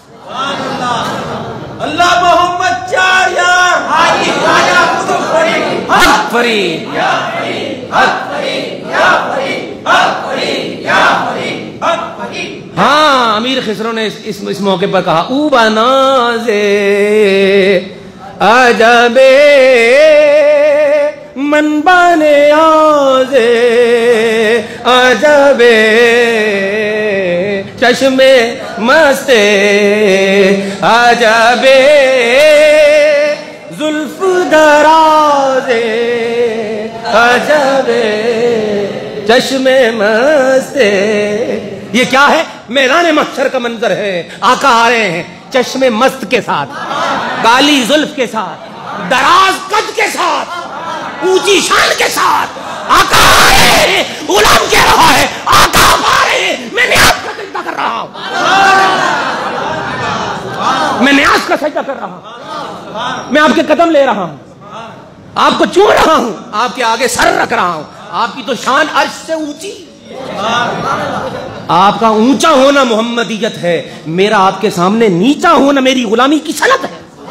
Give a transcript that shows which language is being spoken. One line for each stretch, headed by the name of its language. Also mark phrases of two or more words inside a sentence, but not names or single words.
Urdu: اللہ محمد چار یار حاجی خواجہ قطب فرید حق فرید یا فرید حق فرید یا فرید حق فرید یا فرید حق فرید. ہاں امیر خسرو نے اس موقع پر کہا
Persian: او بناز عجب من بنیاز عجب چشم مست عجب زلف دراز عجب چشم مست.
Urdu: یہ کیا ہے؟ میدان محشر کا منظر ہے. آقا آ رہے ہیں چشم مست کے ساتھ, کالی زلف کے ساتھ, دراز قد کے ساتھ, اونچی شان کے ساتھ. آقا آ رہے ہیں, غلام کہہ رہا ہے آقا آ رہے ہیں, میں نیاز کا سجدہ کر رہا ہوں, میں نیاز کا سجدہ کر رہا ہوں, میں آپ کے قدم لے رہا ہوں, آپ کو چوم رہا ہوں, آپ کے آگے سر رکھ رہا ہوں, آپ کی تو شان عرش سے اونچی، آپ کا اونچا ہونا محمدیت ہے، میرا آپ کے سامنے نیچا ہونا میری غلامی کی صنعت ہے۔